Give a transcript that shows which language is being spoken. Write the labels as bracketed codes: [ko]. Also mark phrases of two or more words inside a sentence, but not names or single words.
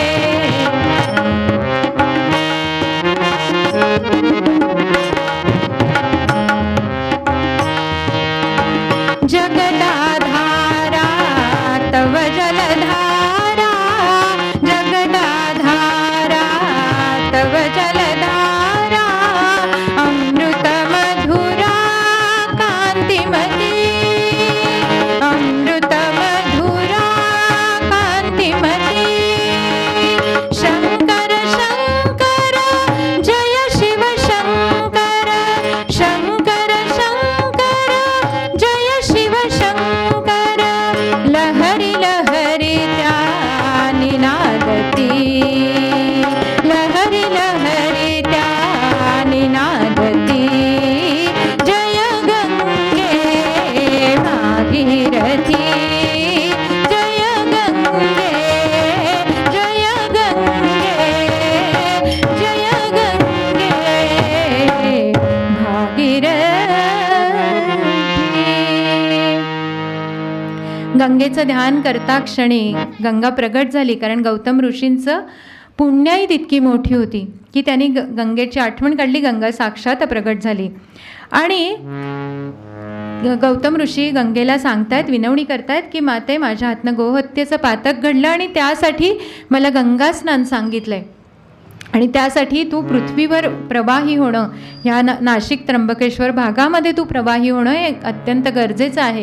[mr] जगदाधारा तव जलधारा, जगदाधारा तव जलधारा, अमृत मधुरा कांतिमती, अमृत मधुरा कांतिमती. शंकर शंकर जय शिव शंकर, शंकर शंकर जय शिव शंकर. लहरी लहरी त्या निनादती, लहरी लहरी त्या निनादती. जय गंगे भागीरथी, जय गंगे, जय गंगे, जय गंगे भागीरथी. गंगेचं ध्यान करता क्षणी गंगा प्रगट झाली, कारण गौतम ऋषींचं पुण्याई तितकी मोठी होती की त्यांनी गंगेची आठवण काढली, गंगा साक्षात प्रगट झाली. आणि गौतम ऋषी गंगेला सांगतायत, विनवणी करतायत की माते, माझ्या हातनं गोहत्येचं पातक घडलं आणि त्यासाठी मला गंगा स्नान सांगितलंय आणि त्यासाठी तू पृथ्वीवर प्रवाही होणं, ह्या नाशिक त्र्यंबकेश्वर भागामध्ये तू प्रवाही होणं हे अत्यंत गरजेचं आहे.